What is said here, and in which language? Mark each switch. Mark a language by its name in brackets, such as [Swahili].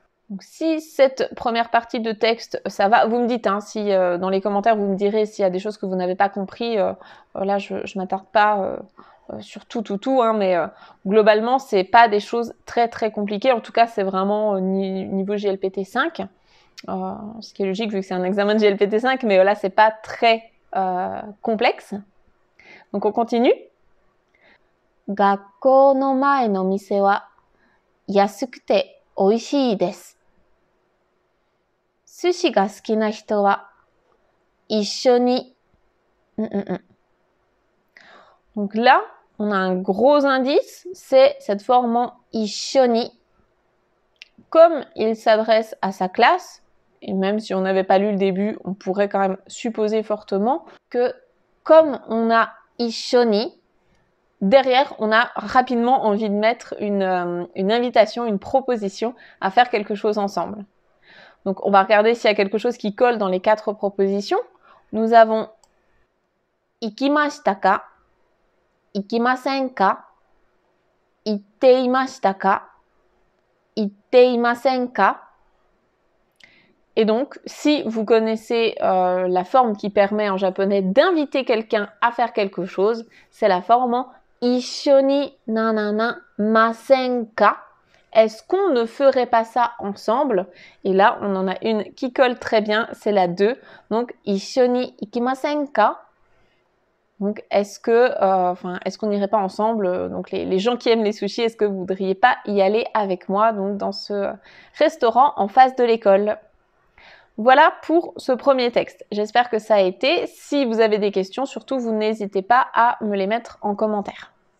[French] Donc si cette première partie de texte, ça va, vous me dites, si dans les commentaires vous me direz s'il y a des choses que vous n'avez pas compris, là je m'attarde pas sur tout, mais globalement c'est pas des choses très très compliquées, en tout cas c'est vraiment niveau GLPT 5, ce qui est logique vu que c'est un examen de GLPT 5, mais là c'est pas très complexe. Donc on continue. [Japanese] 学校の前の店は安くて美味しいです。寿司が好きな人は一緒に。 [French] Donc là, on a un gros indice, c'est cette forme en 一緒に. Comme il s'adresse à sa classe, et même si on n'avait pas lu le début, on pourrait quand même supposer fortement que comme on a 一緒に, derrière, on a rapidement envie de mettre une invitation, une proposition à faire quelque chose ensemble. Donc, on va regarder s'il y a quelque chose qui colle dans les 4 propositions. Nous avons [Japanese] ikimashita ka, ikimasen ka, itteimashita ka, itteimasen ka. [French] Et donc, si vous connaissez la forme qui permet en japonais d'inviter quelqu'un à faire quelque chose, c'est la forme en [Japanese] 一緒になななませんか? [French] Est-ce qu'on ne ferait pas ça ensemble? Et là, on en a une qui colle très bien, c'est la 2. [Japanese] Donc, 一緒に行きませんか? [French] Donc, est-ce qu'on n'irait pas ensemble? Donc, les gens qui aiment les sushis, est-ce que vous voudriez pas y aller avec moi, donc dans ce restaurant en face de l'école? Voilà pour ce premier texte. J'espère que ça a été. Si vous avez des questions, surtout, vous n'hésitez pas à me les mettre en commentaire.